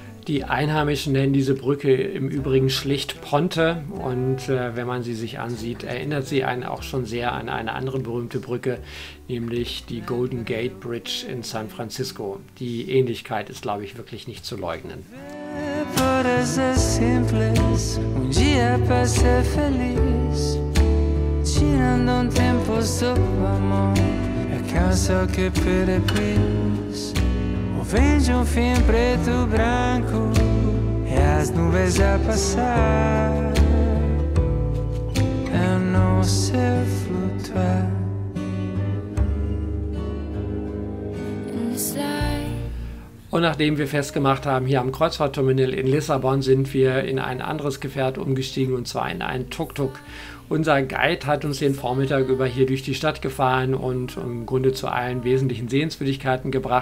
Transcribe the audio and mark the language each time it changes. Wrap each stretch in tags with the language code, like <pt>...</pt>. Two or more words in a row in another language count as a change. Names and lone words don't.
<de>Die Einheimischen nennen diese Brücke im Übrigen schlicht Ponte und wenn man sie sich ansieht, erinnert sie einen auch schon sehr an eine andere berühmte Brücke, nämlich die Golden Gate Bridge in San Francisco. Die Ähnlichkeit ist, glaube ich, wirklich nicht zu leugnen.</de> <pt>Vende filme preto branco e as nuvens a passar. Eu não sei flutuar.</pt> <de>Und nachdem wir festgemacht haben, hier am Kreuzfahrtterminal in Lissabon sind wir in ein anderes Gefährt umgestiegen, und zwar in einen Tuk-Tuk. Unser Guide hat uns den Vormittag über hier durch die Stadt gefahren und im Grunde zu allen wesentlichen Sehenswürdigkeiten gebracht.</de>